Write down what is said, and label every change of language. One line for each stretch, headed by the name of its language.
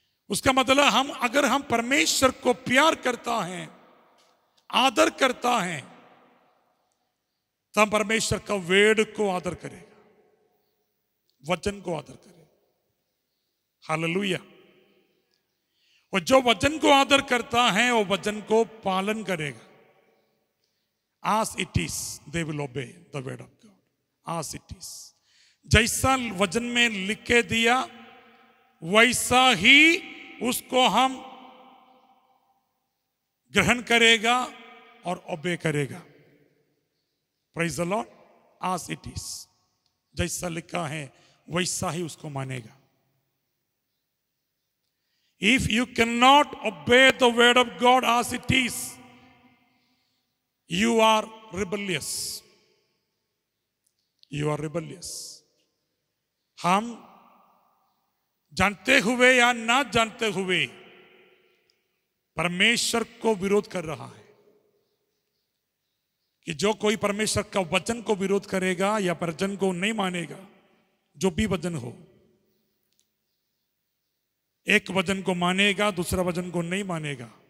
Hindi: उसका मतलब अगर हम परमेश्वर को प्यार करता है, आदर करता है, तब परमेश्वर का वेद को आदर करेगा, वचन को आदर करेगा। हालेलुया। और जो वचन को आदर करता है वो वचन को पालन करेगा।
English: As it is, they will obey the word of God. As it is,
Hindi: जैसा वचन में लिख के दिया वैसा ही उसको हम ग्रहण करेगा और ओबे करेगा।
English: Praise the lord. As it is,
Hindi: जैसा लिखा है वैसा ही उसको मानेगा।
English: If you cannot obey the word of God as it is, you are rebellious. You are rebellious.
Hindi: हम जानते हुए या ना जानते हुए परमेश्वर को विरोध कर रहा है। कि जो कोई परमेश्वर का वचन को विरोध करेगा या वचन को नहीं मानेगा, जो भी वचन हो, एक वचन को मानेगा, दूसरा वचन को नहीं मानेगा।